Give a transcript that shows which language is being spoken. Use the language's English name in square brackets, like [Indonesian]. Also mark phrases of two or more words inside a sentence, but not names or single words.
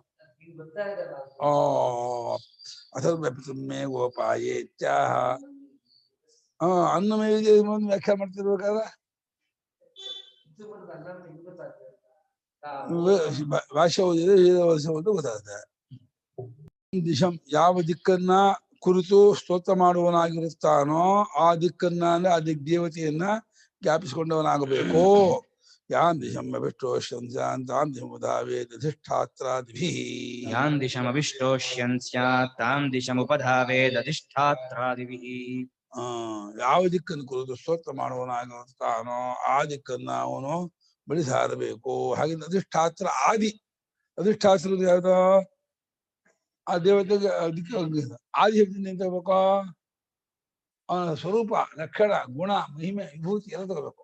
[Sanskrit] ಅಥವಾ ಪಿತುಮೇ ಗೋಪಾಯೇ ತ್ಯಾಹ [Kannada] ಅನ್ನ ಮೇಲೆ ವ್ಯಾಖ್ಯಾ ಮಾಡ್ತಿರ್ಬೇಕಾದ್ರೆ ಭಾಷೆ ಓದಿದ್ರೆ ವರ್ಷ ಗೊತ್ತಾಗುತ್ತೆ. ದಿಶಂ ಯಾವ ದಿಕ್ಕನ್ನ ಕುರಿತು ಸ್ತೋತ್ರ ಮಾಡುವನಾಗಿರುತ್ತಾನೋ ಆ ದಿಕ್ಕನ್ನ ಅಂದ್ರೆ ಆ ದೇವತೆಯನ್ನ ಜ್ಞಾಪಿಸಿಕೊಂಡವನಾಗಬೇಕು. [Sanskrit] ಯಾನ್ ದಿಶಂ ಅಭಿಷ್ಟೋಷ್ಯನ್ ಸ್ಯಾತ್ ತಾಂ ದಿಶಮುಪಧಾವೆ ದಧಿಷ್ಠಾತ್ರಾದಿಭಿಃ. ಯಾನ್ ದಿಶಂ ಅಭಿಷ್ಟೋಷ್ಯನ್ ಸ್ಯಾತ್ ತಾಂ ದಿಶಮುಪಧಾವೆ ದಧಿಷ್ಠಾತ್ರಾದಿಭಿಃ. [Kannada] ಯಾವ ದಿಕ್ಕನ್ನು ಕುರಿತು ಸ್ತೋತ್ರ ಮಾಡುವನಾಗಿರುತ್ತಾನೋ ಆ ದಿಕ್ಕನ್ನ ಅವನು ಬೆಳೆಸಾರಬೇಕು. ಹಾಗೆ ಅಧಿಷ್ಠಾತ್ರ ಆದಿ, ಅಧಿಷ್ಠಾತ್ರ ಯಾವ್ದು ಆ ದೇವತೆಗೆ ಆದಿ ಶಬ್ದದಿಂದ ಏನ್ ತಗೋಬೇಕು, ಅವನ ಸ್ವರೂಪ, ಲಕ್ಷಣ, ಗುಣ, ಮಹಿಮೆ, ವಿಭೂತಿ ಎಲ್ಲ ತಗೋಬೇಕು.